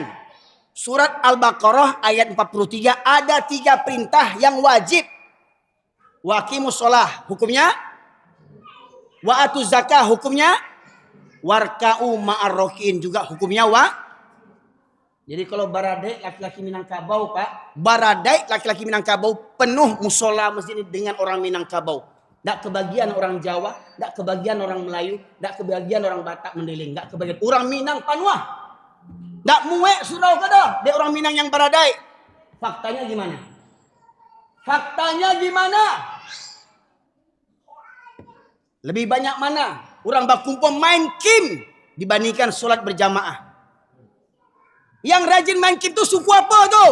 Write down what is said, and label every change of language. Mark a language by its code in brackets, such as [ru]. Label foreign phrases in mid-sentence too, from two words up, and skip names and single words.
[id] Surat Al-Baqarah ayat 43 ada 3 perintah yang wajib. [ar] وأقيموا الصلاة hukumnya. وآتوا الزكاة [id] hukumnya. [ar] واركعوا مع الراكعين [id] juga hukumnya Jadi kalau baradai laki-laki Minangkabau Pak, baradai laki-laki Minangkabau penuh musola masjid ini dengan orang Minangkabau. Tak kebagian orang Jawa, tak kebagian orang Melayu, tak kebagian orang Batak mendeling, tak kebagian orang Minang Panuah. [min] Tak muek surau kada, [id] dia orang Minang yang baradai. Faktanya gimana? Lebih banyak mana orang bakumpul main kim dibandingkan sholat berjamaah? Yang rajin main kim itu suku apa tuh?